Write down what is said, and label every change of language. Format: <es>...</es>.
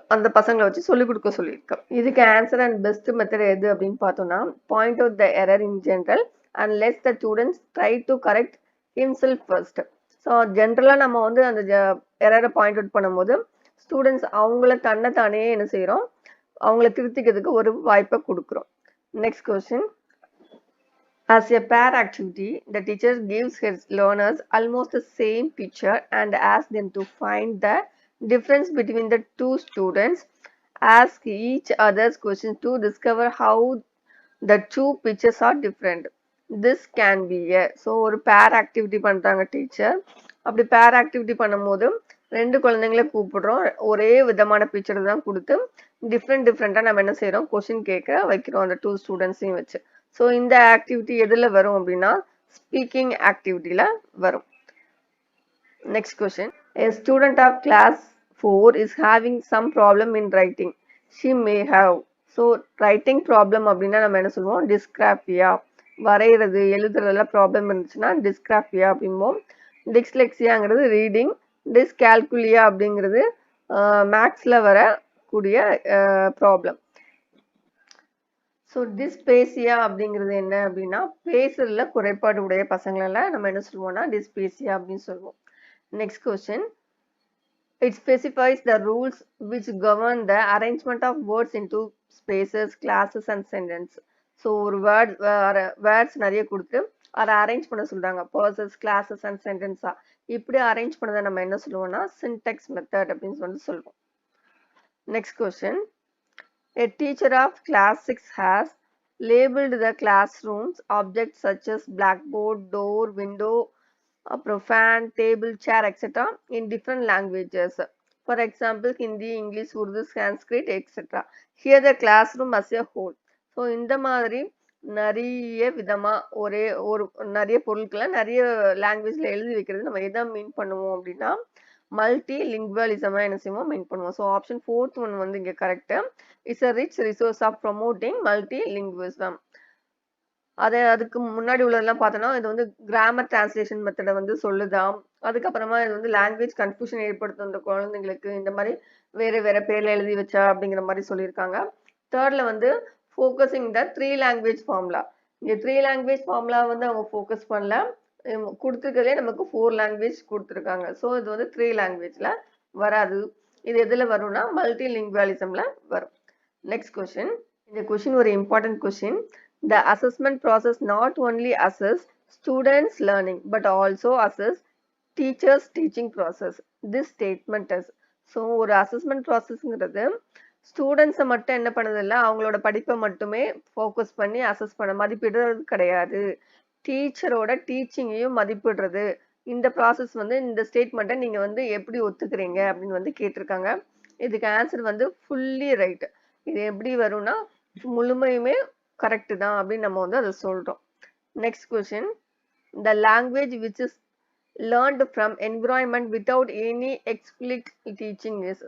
<ta>அந்த பசங்களை வச்சு சொல்லிக் கொடுக்க சொல்லியிருக்கு. இதுக்கு ஆன்சர் அண்ட் பெஸ்ட் மெத்தட் எது அப்படின்னு பார்த்தோம்னா,</ta> <en>Point out the error in general and let the students try to correct himself first.</en> <ta>So ஜென்ரலாக நம்ம வந்து அந்த எரரை பாயிண்ட் அவுட் பண்ணும்போது ஸ்டூடெண்ட்ஸ் அவங்கள தன்னைத்தானே என்ன செய்கிறோம், அவங்கள திருத்திக்கிறதுக்கு ஒரு வாய்ப்பை கொடுக்குறோம். Next question.</ta> <en>As a pair activity, the teacher gives his learners almost the same picture and asks them to find the difference between the two students. Ask each other's questions to discover how the two pictures are different. This can be a so ஒரு pair activity பண்றாங்க teacher.</en> <ta>அப்படி pair activity பண்ணும்போது ரெண்டு குழந்தைங்களை கூப்பிடுறோம், ஒரே விதமான picture தான் கொடுத்து டிஃப்ரெண்டா நம்ம என்ன செய்யறோம், கொஸ்டின் கேட்க வைக்கிறோம் அந்த டூ ஸ்டூடெண்ட்ஸையும் வச்சு. ஸோ இந்த ஆக்டிவிட்டி எதில் வரும் அப்படின்னா ஸ்பீக்கிங் ஆக்டிவிட்டியில் வரும். Next question.</ta> <en>A student of class 4 is having some problem in writing. She may have.</en> <ta>So writing problem அப்படின்னா நம்ம என்ன சொல்லுவோம், டிஸ்கிராஃபியா. வரைகிறது எழுதுறதுலாம் ப்ராப்ளம் இருந்துச்சுன்னா டிஸ்கிராஃபியா அப்படிம்போம். டிஸ்லெக்சியாங்கிறது ரீடிங். டிஸ்கால்குலியா அப்படிங்கிறது மேக்ஸில் வரக்கூடிய ப்ராப்ளம். ஸோ டிஸ்பேசியா அப்படிங்கிறது என்ன அப்படின்னா பேசுறதுல குறைபாடு உடைய பசங்களெல்லாம் நம்ம என்ன சொல்லுவோம்னா டிஸ்பேசியா அப்படின்னு சொல்லுவோம். Next question.</ta> <en>It specifies the rules which govern the arrangement of words into spaces, classes and sentence.</en> <ta>So ஒரு வேர்ட்ஸ் நிறைய கொடுத்து அதை அரேஞ்ச் பண்ண சொல்றாங்க. பர்சஸ், கிளாஸஸ் அண்ட் சென்டென்ஸா இப்படி அரேஞ்ச் பண்ணதை நம்ம என்ன சொல்லுவோம்னா சின்டெக்ஸ் மெத்தட் அப்படின்னு சொல்லிட்டு சொல்லுவோம். Next question.</ta> <en>A teacher of class 6 has labeled the classroom's objects such as blackboard, door, window, fan, table, chair, etc. in different languages. For example, Hindi, English, Urdu, Sanskrit, etc. Here the classroom as a whole.</en> <ta>So இந்த மாதிரி நிறைய விதமா நிறைய பொருட்களை நிறைய லாங்குவேஜ்ல எழுதி வைக்கிறது நம்ம எதை மீன் பண்ணுவோம் அப்படின்னா மல்டி லிங்குவலிசமா என்ன செய்வோம் மீன் பண்ணுவோம். ஸோ ஆப்ஷன் 4th ஒன் வந்து இங்க correct.</ta> <en>It's a rich resource of promoting multilingualism.</en> <ta>அதுக்கு முன்னாடி உள்ளதெல்லாம் பார்த்தோம்னா இது வந்து கிராமர் டிரான்ஸ்லேஷன் மெத்தடை வந்து சொல்லுதாம். அதுக்கப்புறமா இது வந்து லாங்குவேஜ் கன்ஃபியூஷன் ஏற்படுத்தும் அந்த குழந்தைங்களுக்கு, இந்த மாதிரி வேற பேர்ல எழுதி வச்சா அப்படிங்கிற மாதிரி சொல்லியிருக்காங்க. தேர்ட்ல வந்து ஃபோக்கஸிங் த 3 லாங்குவேஜ் ஃபார்முலா. இந்த 3 லாங்குவேஜ் ஃபார்முலா வந்து அவங்க ஃபோக்கஸ் பண்ணல, கொடுத்துருக்கிறதே நமக்கு 4 லாங்குவேஜ் கொடுத்துருக்காங்க. ஸோ இது வந்து 3 லாங்குவேஜ்ல வராது. இது எதுல வரும்னா மல்டி லிங்குவலிசம்ல வரும். Next question. இந்த கொஸ்டின் ஒரு important question.</ta> <en>The assessment process not only assess students learning but also assess teachers teaching process. This statement is.</en> <ta>So ஒரு அசஸ்மெண்ட் ப்ராசஸ்ங்கிறது ஸ்டூடெண்ட்ஸை மட்டும் என்ன பண்ணதில்ல, அவங்களோட படிப்பை மட்டுமே ஃபோக்கஸ் பண்ணி அசஸ் பண்ண மதிப்பிடுறது கிடையாது, டீச்சரோட டீச்சிங்கையும் மதிப்பிடுறது. இந்த ப்ராசஸ் வந்து இந்த ஸ்டேட்மெண்ட்டை நீங்கள் வந்து எப்படி ஒத்துக்கிறீங்க அப்படின்னு வந்து கேட்டிருக்காங்க. இதுக்கு ஆன்சர் வந்து ஃபுல்லி ரைட். இது எப்படி வரும்னா முழுமையுமே கரெக்ட் தான் அப்படின்னு நம்ம வந்து அதை சொல்றோம். Next question.</ta> <en>The language which is learned from environment without any explicit teaching is.</en>